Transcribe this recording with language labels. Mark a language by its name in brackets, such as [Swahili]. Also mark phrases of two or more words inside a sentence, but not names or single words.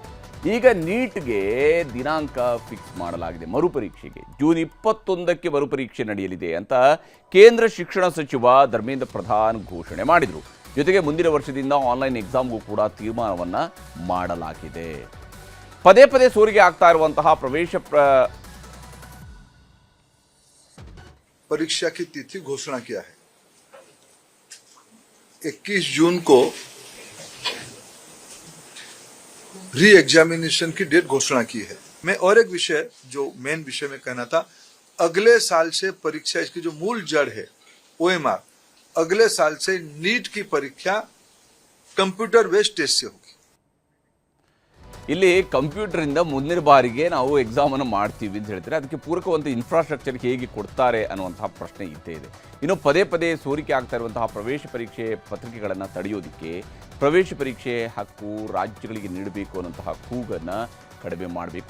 [Kannada] ಈಗ ನೀಟ್ಗೆ ದಿನಾಂಕ ಫಿಕ್ಸ್ ಮಾಡಲಾಗಿದೆ. ಮರುಪರೀಕ್ಷೆಗೆ ಜೂನ್ 21ಕ್ಕೆ ಮರುಪರೀಕ್ಷೆ ನಡೆಯಲಿದೆ ಅಂತ ಕೇಂದ್ರ ಶಿಕ್ಷಣ ಸಚಿವ ಧರ್ಮೇಂದ್ರ ಪ್ರಧಾನ್ ಘೋಷಣೆ ಮಾಡಿದರು. ಜೊತೆಗೆ ಮುಂದಿನ ವರ್ಷದಿಂದ [English] online exam [Kannada] ಕೂಡ ತೀರ್ಮಾನವನ್ನು ಮಾಡಲಾಗಿದೆ. ಪದೇ ಪದೇ ಸೋರಿಕೆ ಆಗ್ತಾ ಇರುವಂತಹ [Hindi] परीक्षा की तिथि घोषणा किया है. 21 जून को [English] re-examination [Hindi] की डेट घोषणा की है. मैं और एक विषय जो मेन विषय में कहना था, अगले साल से परीक्षा, इसकी जो मूल जड़ है OMR, अगले साल से नीट की परीक्षा [English] computer based test [Hindi] से होगी. [Kannada] ಇಲ್ಲಿ ಕಂಪ್ಯೂಟರಿಂದ ಮುಂದಿನ ಬಾರಿಗೆ ನಾವು ಎಕ್ಸಾಮನ್ನು ಮಾಡ್ತೀವಿ ಅಂತ ಹೇಳ್ತಾರೆ. ಅದಕ್ಕೆ ಪೂರಕವಂತ ಇನ್ಫ್ರಾಸ್ಟ್ರಕ್ಚರ್ ಹೇಗೆ ಕೊಡ್ತಾರೆ ಅನ್ನುವಂತಹ ಪ್ರಶ್ನೆ ಇದ್ದೇ ಇದೆ. ಇನ್ನು ಪದೇ ಪದೇ ಸೋರಿಕೆ ಆಗ್ತಾ ಇರುವಂತಹ ಪ್ರವೇಶ ಪರೀಕ್ಷೆ ಪತ್ರಿಕೆಗಳನ್ನು ತಡೆಯೋದಕ್ಕೆ ಪ್ರವೇಶ ಪರೀಕ್ಷೆ ಹಕ್ಕು ರಾಜ್ಯಗಳಿಗೆ ನೀಡಬೇಕು ಅನ್ನುವಂತಹ ಕೂಗನ್ನು ಕಡಿಮೆ ಮಾಡಬೇಕು.